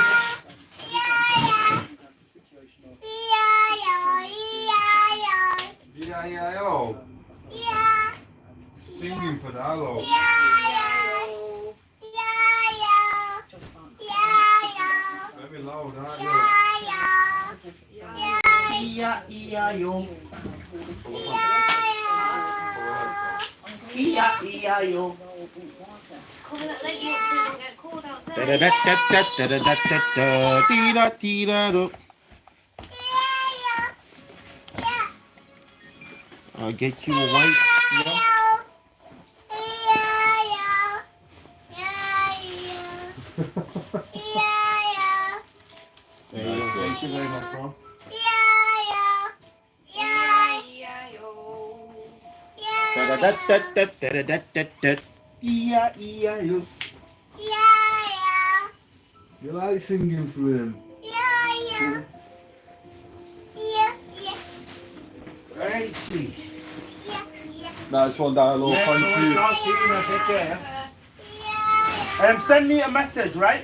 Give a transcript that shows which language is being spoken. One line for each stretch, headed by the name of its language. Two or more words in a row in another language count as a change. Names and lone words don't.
English: E-I-E-I-O. Singing for the hello. Very loud, aren't you? E-I-E-I-O. E-I-E-I-O. Come and let you up so you don't get cold outside. I'll get you a white. Yeah. There you go. Thank you very much, Ron. E-I-E-I-O. You like singing for him? Righty. Nice one, Dialogue. Thank you. Take care. Send me a message, right?